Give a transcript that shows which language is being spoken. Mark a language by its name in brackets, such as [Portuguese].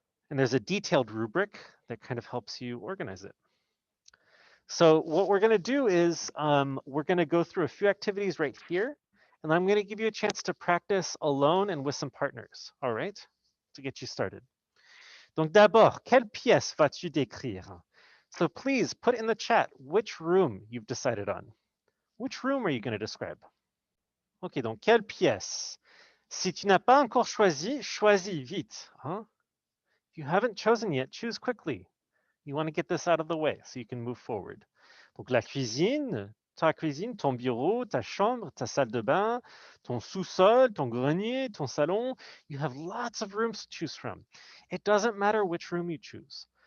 [English] And there's a detailed rubric that kind of helps you organize it. So what we're gonna do is we're gonna go through a few activities right here, and I'm gonna give you a chance to practice alone and with some partners, all right? To get you started. [French] Donc d'abord, quelle pièce vas-tu décrire? [English] So please put in the chat which room you've decided on. Which room are you going to describe? [French] Ok, donc quelle pièce? Si tu n'as pas encore choisi, choisis vite. Huh? [English] If you haven't chosen yet, choose quickly. You want to get this out of the way so you can move forward. [French] Donc la cuisine, ta cuisine, ton bureau, ta chambre, ta salle de bain, ton sous-sol, ton grenier, ton salon. [English] You have lots of rooms to choose from. It doesn't matter which room you choose.